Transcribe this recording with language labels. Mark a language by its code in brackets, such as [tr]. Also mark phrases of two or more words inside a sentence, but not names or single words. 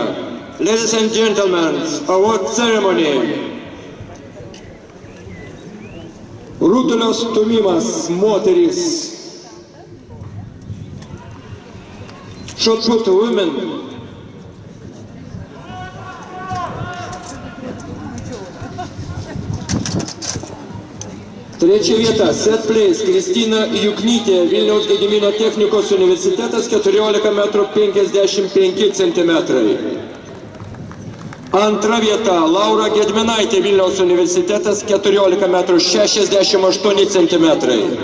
[en] Ladies and gentlemen, award ceremony. [lt] Rutulio stūmimas moterys. [en] Shot put women. [lt] Trečia vieta, [en] set place, [lt] Kristina Juknytė, Vilniaus Gedimino technikos universitetas, 14 metrų 55 centimetrai. Antra vieta, Laura Gedminaitė, Vilniaus universitetas, 14 metrų 68 centimetrai.